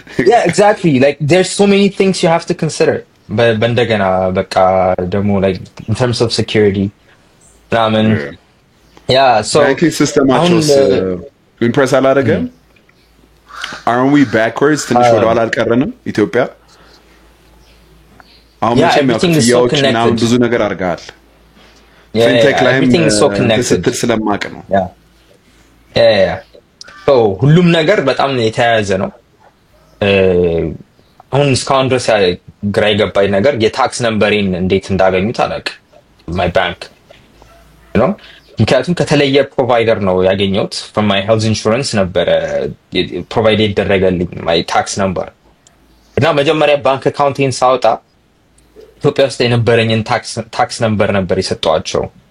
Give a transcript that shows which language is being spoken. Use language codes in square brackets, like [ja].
[en] yeah exactly like there's so many things you have to consider [am] በእንደገና በቃ ደግሞ [en] like in terms of security ramen yeah so [am] banking systemaቸው impress አላደረገም [en] aren't we backwards [am] ትንሽ ወደ ኋላ አልቀረንም ኢትዮጵያ አሁን መቼም ያው ብዙ ነገር አድርገሃል fintech ላይ [en] everything is so connected [am] ስለማቅ ነው yeah so ሁሉም ነገር በጣም የተያያዘ ነው አሁን እስካሁን ድረስ ግራ የገባኝ ነገር የታክስ ነምበሬን እንዴት እንዳገኙት አላውቅም [en] my bank you know [am] ምክንያቱም ከተለየ ፕሮቫይደር ነው ያገኘሁት [en] from my health insurance [am] ነበር ፕሮቫይድ ይደረገልኝ [en] my tax number [am] እና መጀመሪያ ባንክ አካውንቴን ሳወጣ ኢትዮጵያ ውስጥ የነበረኝን ታክስ ነምበር ነበር የሰጠዋቸው